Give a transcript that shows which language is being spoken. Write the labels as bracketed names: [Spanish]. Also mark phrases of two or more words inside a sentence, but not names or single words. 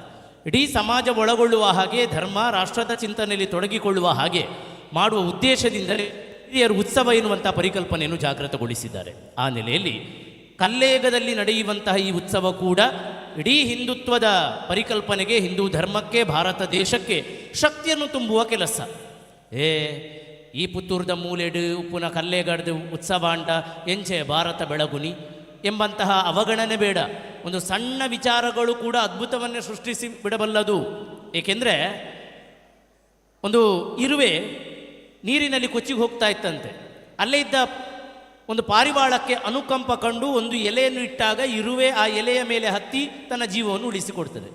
[Kannada] ಇಡೀ ಸಮಾಜ ಒಳಗೊಳ್ಳುವ ಹಾಗೆ, ಧರ್ಮ ರಾಷ್ಟ್ರದ ಚಿಂತನೆಯಲ್ಲಿ ತೊಡಗಿಕೊಳ್ಳುವ ಹಾಗೆ ಮಾಡುವ ಉದ್ದೇಶದಿಂದಲೇ ಹಿರಿಯರು ಉತ್ಸವ ಎನ್ನುವಂಥ ಪರಿಕಲ್ಪನೆಯನ್ನು ಜಾಗೃತಗೊಳಿಸಿದ್ದಾರೆ. ಆ ನೆಲೆಯಲ್ಲಿ ಕಲ್ಲೇಗದಲ್ಲಿ ನಡೆಯುವಂತಹ ಈ ಉತ್ಸವ ಕೂಡ ಇಡೀ ಹಿಂದುತ್ವದ ಪರಿಕಲ್ಪನೆಗೆ, ಹಿಂದೂ ಧರ್ಮಕ್ಕೆ, ಭಾರತ ದೇಶಕ್ಕೆ ಶಕ್ತಿಯನ್ನು ತುಂಬುವ ಕೆಲಸ. [Tulu] ಈ ಪುತ್ತೂರ್ದ ಮೂಲೆಡು ಉಪ್ಪುನ ಕಲ್ಲೇಗಡ್ದು ಉತ್ಸವ ಅಂಡ ಎಂಚೆ ಭಾರತ ಬೆಳಗುನಿ [Kannada] ಎಂಬಂತಹ ಅವಗಣನೆ ಬೇಡ. ಒಂದು ಸಣ್ಣ ವಿಚಾರಗಳು ಕೂಡ ಅದ್ಭುತವನ್ನೇ ಸೃಷ್ಟಿಸಿ ಬಿಡಬಲ್ಲದು. ಏಕೆಂದರೆ ಒಂದು ಇರುವೆ ನೀರಿನಲ್ಲಿ ಕೊಚ್ಚಿಗೆ ಹೋಗ್ತಾ ಇತ್ತಂತೆ. ಅಲ್ಲೇ ಇದ್ದ ಒಂದು ಪಾರಿವಾಳಕ್ಕೆ ಅನುಕಂಪ ಕಂಡು ಒಂದು ಎಲೆಯನ್ನು ಇಟ್ಟಾಗ ಇರುವೆ ಆ ಎಲೆಯ ಮೇಲೆ ಹತ್ತಿ ತನ್ನ ಜೀವವನ್ನು ಉಳಿಸಿಕೊಡ್ತದೆ.